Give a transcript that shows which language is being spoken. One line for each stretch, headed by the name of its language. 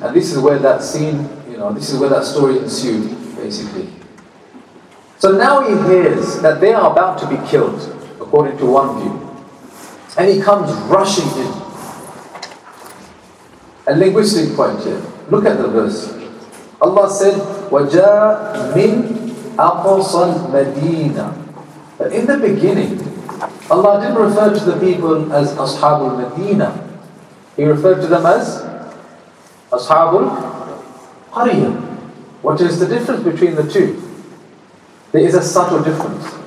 English: And this is where that scene, this is where that story ensued, basically. So now he hears that they are about to be killed, according to one view. And he comes rushing in. A linguistic point here. Look at the verse. Allah said,
Arabic: وَجَاءَ مِنْ أَقْصَى الْمَدِينَةِ.
English: But in the beginning, Allah didn't refer to the people as Ashabul Medina. He referred to them as Ashabul Qariyah. What is the difference between the two? There is a subtle difference.